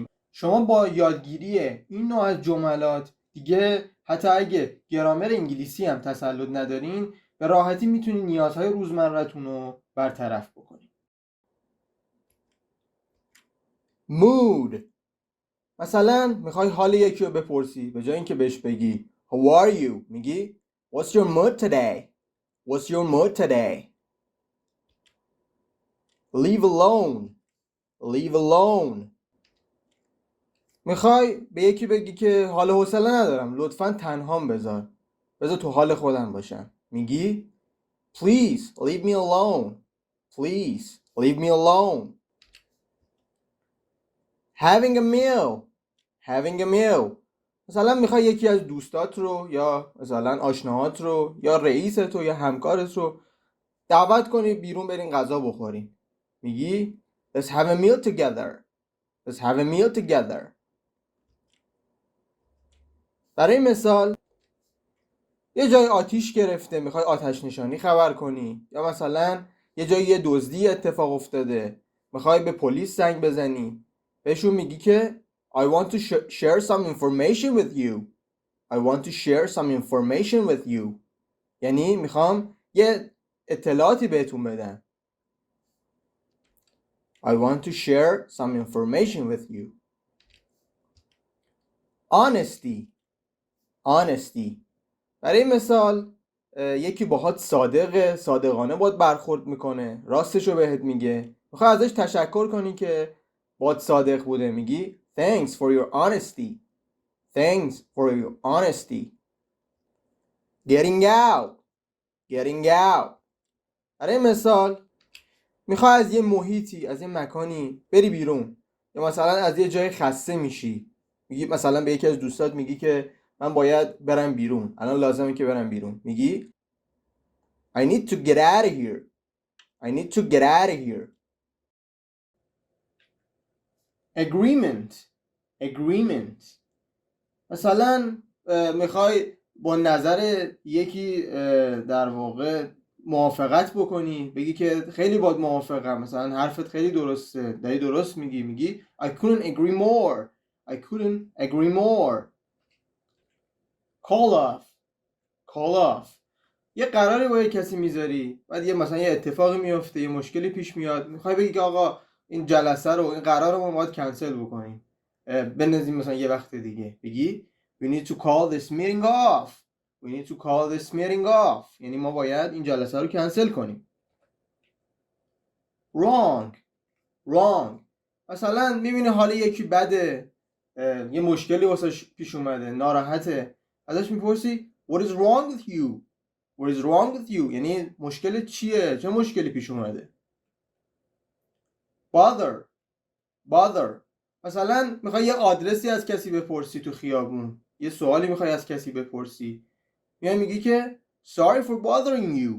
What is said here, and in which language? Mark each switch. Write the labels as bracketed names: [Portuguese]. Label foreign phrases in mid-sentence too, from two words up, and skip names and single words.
[Persian] شما با یادگیری این نوع از جملات دیگه حتی اگه گرامر انگلیسی هم تسلط ندارین به راحتی میتونین نیازهای روزمره‌تون رو برطرف بکنین. mood. مثلا میخوای حال یکی رو بپرسی، به جای اینکه بهش بگی [English] How are you؟ میگی What's your mood today؟ What's your mood today؟ Leave alone. Leave alone. [Persian] میخوای به یکی بگی که حال حوصله ندارم، لطفاً تنهام بذار تو حال خودم باشم. [English] میگی Please leave me alone. Please leave me alone. Having a meal. Having a meal. [Persian] مثلا میخوای یکی از دوستات رو یا مثلا آشناهات رو یا رئیست رو یا همکارت رو دعوت کنی بیرون برین غذا بخورین. [English] میگی Let's have a meal together. Let's have a meal together. [Persian] برای مثال یه جای آتیش گرفته، میخوای آتش نشانی خبر کنی، یا مثلا یه جای یه دزدی اتفاق افتاده میخوای به پلیس زنگ بزنی، بهشون میگی که [English] I want to share some information with you. I want to share some information with you. [Persian] یعنی میخوام یه اطلاعاتی بهتون بدم. [English] I want to share some information with you. Honesty. Honesty. [Persian] برای مثال یکی باهات صادقانه باهات برخورد میکنه، راستشو بهت میگه، میخوای ازش تشکر کنی که باهات صادق بوده، میگی [English] Thanks for your honesty. Thanks for your honesty. Getting out. Getting out. [Persian] برای مثال میخوای از یه محیطی، از یه مکانی بری بیرون، یا مثلا از یه جای خسته میشی، میگی مثلا به یکی از دوستات میگی که من باید برم بیرون، الان لازمه که برم بیرون، میگی [English] I need to get out of here. I need to get out of here. Agreement. Agreement. [Persian] مثلا میخوای با نظر یکی در واقع موافقت بکنی، بگی که خیلی باهات موافقم، مثلا حرفت خیلی درسته، داری درست میگی [English] I couldn't agree more. I couldn't agree more. Call off. Call off. [Persian] یه قراری با یه کسی میذاری، بعد یه مثلا یه اتفاقی میفته، یه مشکلی پیش میاد، میخوای بگی که آقا این جلسه رو، این قرار رو ما باید کنسل بکنیم، بنازیم مثلا یه وقت دیگه. [English] بگی we need to call this meeting off. We need to call this meeting off. [Persian] یعنی ما باید این جلسه رو کنسل کنیم. [English] wrong. wrong. [Persian] مثلا میبینی حال یکی بده، یه مشکلی واسه پیش اومده، ناراحته، ازش میپرسی [English] what is wrong with you? What is wrong with you؟ [Persian] یعنی مشکل چیه؟ چه مشکلی پیش اومده؟ bother. [English] bother. [Persian] مثلا میخوای یه آدرسی از کسی بپرسی تو خیابون، یه سوالی میخوای از کسی بپرسی، میگی که [English] sorry for bothering you.